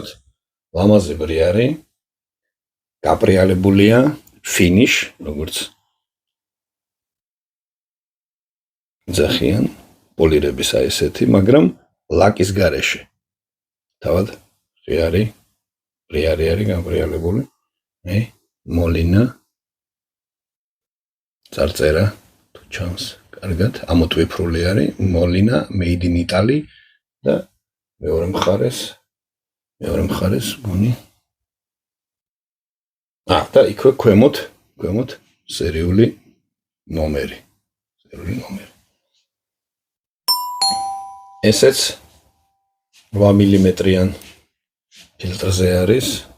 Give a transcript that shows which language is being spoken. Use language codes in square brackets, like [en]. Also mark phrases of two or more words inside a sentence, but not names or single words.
[ka] ლამაზი ბრიარი, გაპრიალებულია, ფინიშ, როგორც ძახიან, პოლირების აი ესეთი, მაგრამ ლაკის გარეშე. თავად ბრიარი არის გაპრიალებული. აი, მოლინა წარწერა თუ ჩანს კარგად, ამოტვიფრული არის, მოლინა [en] made in Italy [ka] და მეორე მხარეს გონი. და იქვე ქვემოთ სერიული ნომერი. ესეც 8 მმ-იან ფილტრზე არის.